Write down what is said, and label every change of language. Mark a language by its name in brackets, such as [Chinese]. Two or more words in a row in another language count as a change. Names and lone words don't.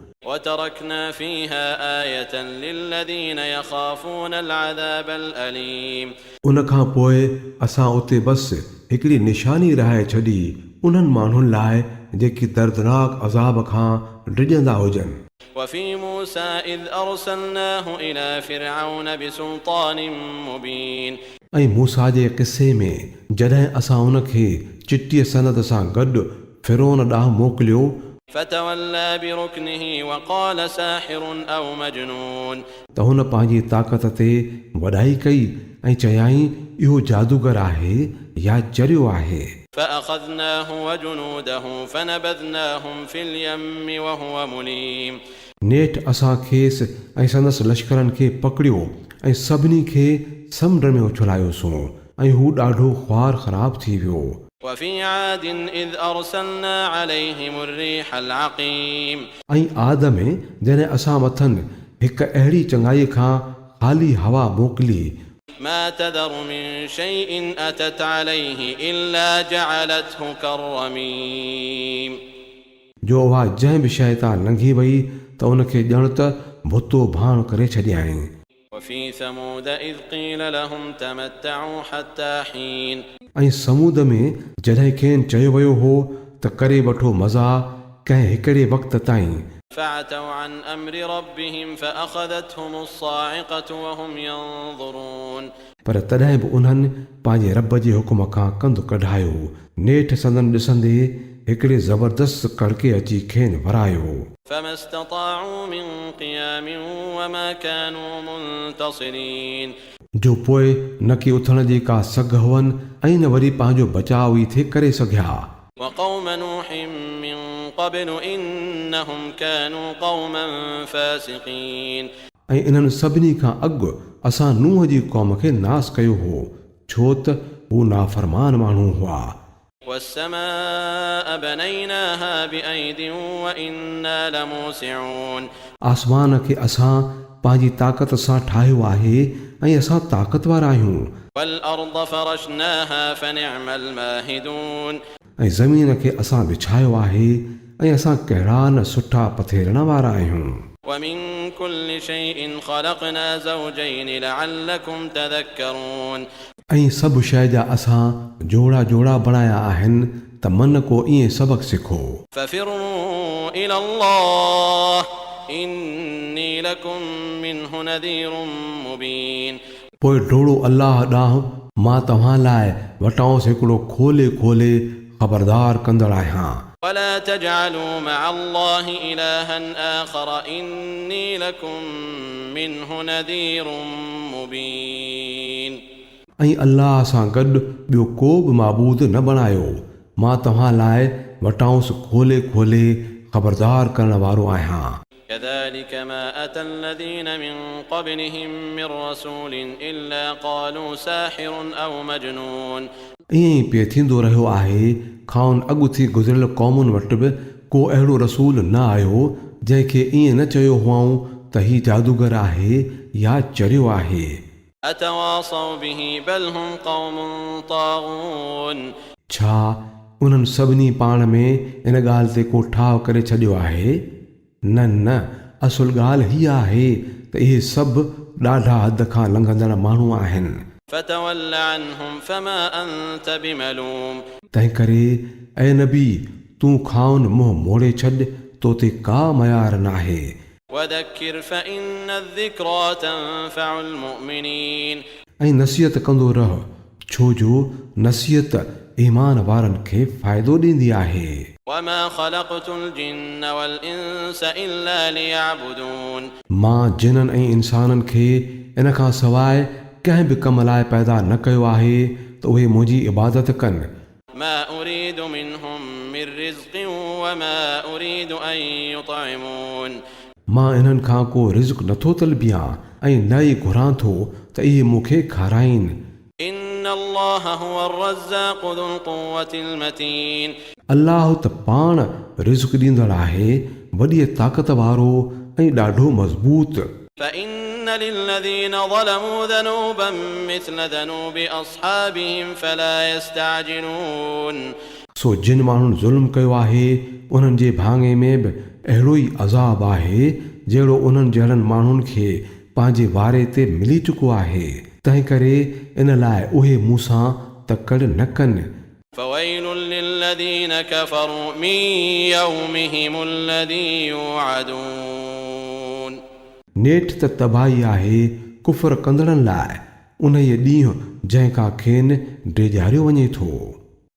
[Arabic] وتركنا فيها آية للذين يخافون العذاب الأليم [Sindhi] उन खां पोइ असां उते बसि हिकिड़ी निशानी रहाए छॾी उन्हनि माण्हुनि लाइ जेकी दर्दनाक अज़ाब खां डिॼंदा हुजनि। [Arabic] وفي موسى إذ أرسلناه إلى فرعون بسلطان مبين [Sindhi] ऐं मूसा जे क़िसे में जॾहिं असां उन खे चिटीअ सनद सां गॾु फिरौन ॾांहुं मोकिलियो, [Arabic] فتولى بركنه وقال ساحر أو مجنون [Sindhi] त हुन पंहिंजी ताक़त ते वॾाई कई ऐं चयाईं इहो जादूगर आहे या चरियो आहे। [Arabic] فأخذناه وجنوده فنبذناهم في اليم وهو مليم [Sindhi] नेठि असां खेसि ऐं संदसि लश्करनि खे पकड़ियो ऐं सभिनी खे समुंड में उछलायोसीं ऐं हू ॾाढो ख्वार ख़राब थी वियो। [Arabic] وفي عاد إذ أرسلنا عليهم الريح العقيم [Sindhi] ऐं आद में जॾहिं असां मथनि हिकु अहिड़ी चङाईअ खां ख़ाली हवा मोकिली, [Arabic] ما تذر من شيء أتت عليه إلا جعلته كالرميم [Sindhi] जो उहा जंहिं बि शइ तां लंघी वई त उनखे ॼण त भुतो भाण करे छॾियईं। [Arabic] وفي ثمود إذ قيل لهم تمتعوا حتى حين [Sindhi] ऐं समूद में जॾहिं खेनि चयो वियो हो त करे वठो मज़ा कंहिं हिकिड़े वक़्त ताईं, [Arabic] فعتوا عن أمر ربهم فأخذتهم الصاعقة وهم ينظرون [Sindhi] पर तॾहिं बि उन्हनि पंहिंजे रब जे हुकुम खां कंधु कढायो। नेठि संदन ॾिसंदे हिकिड़े ज़बरदस्त कड़के अची खेनि वरायो। [Arabic] فما استطاعوا من قيام وما كانوا منتصرين [Sindhi] जो पोइ न की उथण जी का सघ हुअनि ऐं न वरी पंहिंजो बचाव ई थे करे सघिया। [Arabic] وقوم نوح من قبل إنهم كانوا قوما فاسقين [Sindhi] ऐं इन्हनि सभिनी खां अॻु असां नूह जी क़ौम खे नास कयो हो, छो त हू नाफ़रमान माण्हू हुआ। [Arabic] والسماء بنيناها بأيد وإنا لموسعون [Sindhi] आसमान खे असां पंहिंजी ताक़त सां ठाहियो आहे ऐं असां ताक़तवर आहियूं। [Arabic] والأرض فرشناها فنعم الماهدون [Sindhi] ऐं ज़मीन खे असां विछायो आहे ऐं असां कहिड़ा न सुठा पथेरण वारा आहियूं। [Arabic] ومن كل شيء خلقنا زوجين لعلكم تذكرون [Sindhi] ऐं सभु शइ जा असां जोड़ा जोड़ा बणाया आहिनि त मन को ईअं सबक़ सिखो। [Arabic] ففروا إلى الله إني لكم منه نذير مبين [Sindhi] पोइ डोड़ो अल्लाह ॾांहुं, मां तव्हां लाइ वटांसि हिकिड़ो खोले खोले ख़बरदार कंदड़ आहियां। [Arabic] ولا تجعلوا مع الله إلها آخر إني لكم منه نذير مبين [Sindhi] ऐं अल्लाह सां गॾु ॿियो को बि माबूद न बणायो, मां तव्हां लाइ वटांसि खोले खोले ख़बरदार करण वारो आहियां। [Arabic] كذلك ما أتى الذين من قبلهم من رسول إلا قالوا ساحر أو مجنون [Sindhi] ईअं ई पिए थींदो रहियो आहे। खाउन अॻु थी गुज़िरियल क़ौमुनि वटि बि को अहिड़ो रसूल न आयो जंहिंखे ईअं न चयो हुआऊं त हीउ जादूगर आहे या चरियो आहे। [Arabic] أتواصوا به بل هم قوم طاغون [Sindhi] छा उन्हनि सभिनी पाण में इन ॻाल्हि ते को ठाव करे छॾियो आहे? न न, असुल ॻाल्हि हीअ आहे त इहे सभु ॾाढा हद खां लंघंदड़ माण्हू आहिनि। [Arabic] فتول عنهم فما أنت بملوم [Sindhi] तंहिं करे ऐं नबी तूं खाउन मुंहुं मोड़े छॾ, तो ते का मयार नाहे। [Arabic] وذكر فإن الذكرى تنفع المؤمنين [Sindhi] ऐं नसीहत कंदो रह, छो जो नसीहत ईमान वारनि खे फ़ाइदो ॾींदी आहे। [Arabic] وما خلقت الجن والإنس إلا ليعبدون [Sindhi] मां जिननि ऐं इंसाननि खे इन खां सवाइ कंहिं बि कम लाइ पैदा न कयो आहे त उहे मुंहिंजी इबादत कनि। [Arabic] ما أريد منهم من رزق وما أريد أن يطعمون [Sindhi] मां इन्हनि खां को रिज़्क़ नथो तलबियां ऐं न ई घुरां थो त इहे मूंखे खाराइनि। [Arabic] إن الله هو الرزاق ذو القوة المتين [Sindhi] अल्लाह त पाण रिज़्क़ ॾींदड़ आहे, वॾी ताक़त वारो ऐं ॾाढो मज़बूत। [Arabic] فإن للذين ظلموا ذنوبا مثل ذنوب أصحابهم فلا يستعجلون [Sindhi] सो जिन माण्हुनि ज़ुल्म कयो आहे उन्हनि जे भाङे में बि अहिड़ो ई अज़ाब आहे जहिड़ो उन्हनि जहिड़नि माण्हुनि खे पंहिंजे वारे ते मिली चुको आहे। तंहिं करे इन लाइ उहे मूंसां तकड़ न कनि। [Arabic] فويل للذين كفروا من يومهم الذي يوعدون [Sindhi] नेठि त तबाही आहे कुफर कंदड़नि लाइ उन ॾींहुं जंहिं खां खेनि डिॼारियो वञे थो।